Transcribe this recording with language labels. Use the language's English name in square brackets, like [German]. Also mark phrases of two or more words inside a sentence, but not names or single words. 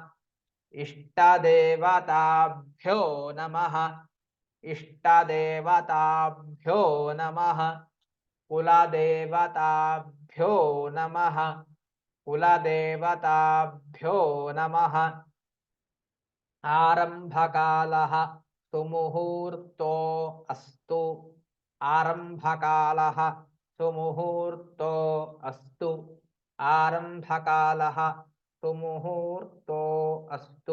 [Sanskrit] इष्टदेवताभ्यो नमः इष्टदेवताभ्यो नमः. कुलदेवताभ्यो नमः कुलदेवताभ्यो नमः. आरम्भकालः सुमुहूर्तो अस्तु आरम्भकालः सुमुहूर्तो अस्तु आरम्भकालः सुमुहूर्तो अस्तु.